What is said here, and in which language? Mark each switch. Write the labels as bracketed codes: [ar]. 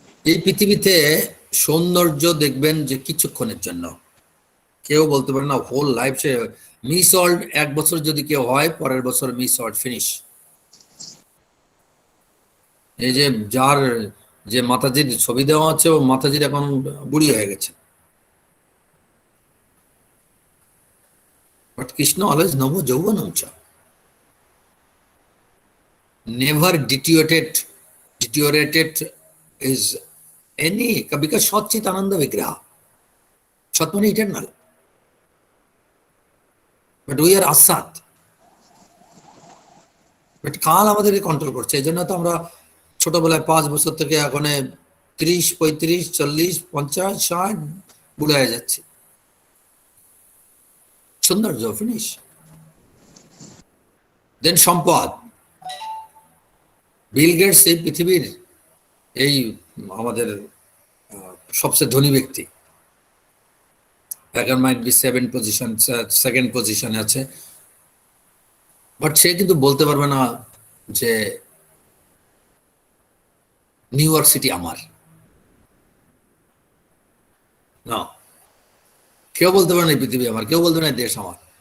[bn] এই পৃথিবীতে সৌন্দর্য দেখবেন যে কিছুক্ষণের জন্য, কেউ বলতে পারে না হোল লাইফ সে মিস ওয়ার্ল্ড, 1 বছর যদি কেউ হয়, পরের বছর মিস ওয়ার্ল্ড ফিনিশ। এই যে যার যে মাতাজির ছবি দেওয়া আছে, ও মাতাজির এখন বুড়ি হয়ে গেছে। [en] But Krishna always namo jauvanam cha, never deteriorated is any, because Sat Chit Ananda Vigraha, Sat মানে eternal, but we are asat, but [bn] কাল আমাদেরকে কন্ট্রোল করছে। এই জন্য তো আমরা ছোটবেলায় 5 বছর থেকে এখন 30, 35, 40, 50, 60 বুড়া হয়ে যাচ্ছে। সৌন্দর্য ফিনিশ। দেন সম্পদ, বিল গেটস এই পৃথিবীর এই আমাদের সবচেয়ে ধনী ব্যক্তি, ব্যাকার মাইট বি সেকেন্ড পজিশনে আছে, বাট সে কিন্তু বলতে পারবে না যে নিউ ইয়র্ক সিটি আমার, না, কেউ বলতে পারে না এই পৃথিবী আমার, কেউ বলতে পারে না দেশ আমার।